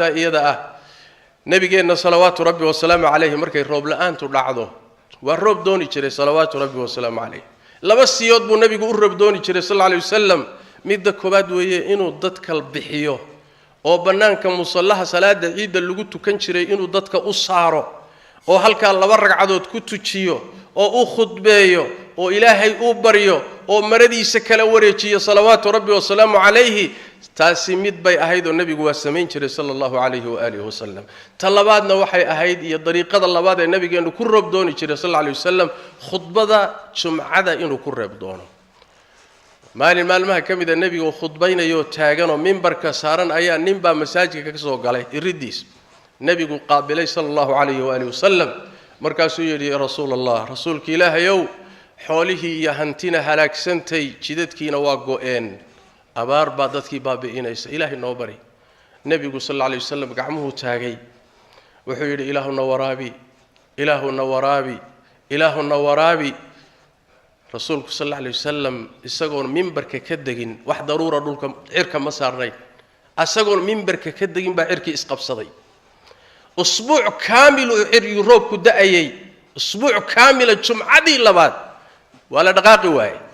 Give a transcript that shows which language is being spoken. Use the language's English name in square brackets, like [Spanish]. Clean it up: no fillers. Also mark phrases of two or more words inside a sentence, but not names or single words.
[Somali] iyada ah nabigeena [Arabic] صلوات ربي وسلامه عليه [Somali] markay roob la'aantu dhacdo waa roob dooni jiray [Arabic] صلوات ربي وسلامه عليه [Somali] laba siyood buu nabigu u roob dooni jiray [Arabic] صلى الله عليه وسلم [Somali] midda koobaad weeye inuu dadka bixiyo oo banaanka musallaha salaada ciida lagu tukan jiray inuu dadka u saaro oo halka laba ragcadood ku tujiyo oo u khudbeeyo oo ilaahay u baryo oo maradiisa kala wareejiyo [Arabic] صلوات ربي وسلامه عليه [Somali] taasi mid bay ahayd oo nabigu waa sameyn jiray [Arabic] صلى الله عليه وآله وسلم [Somali] talabaadna waxay ahayd iyo dariiqada labaad ee nabigeenu ku roob dooni jiray [Arabic] صلى الله عليه وسلم [Somali] khudbada jumcada inuu ku reeb doono maalmaha kamida nabigu khudbaynayo taagan oo minbarka saaran ayaa ninba masaajidka ka soo galay iridiis nabigu qaabilay [Arabic] صلى الله عليه وآله وسلم [Somali] markaasuu yiri rasuulullah rasuulki ilaahayow xoolihi iyo hantina halaagsantay jidadkiina waa go'een abaar baa dadkii baabi'inaysa ilaahay noo bari nabigu [Arabic] صلى الله عليه وسلم [Somali] gacmuhu taagay wuxuu yiri ilaahuna waraabi rasuulku [Arabic] صلى الله عليه وسلم [Somali] isagoon minbarka ka dagin wax daruura dhulka cirka ma saarnay asagoon minbarka ka dagin baa cirkii isqabsaday usbuuc kaamil oo roobku da'ayay usbuuc kaamil jumcadii labaad wala dhaqaaqi waay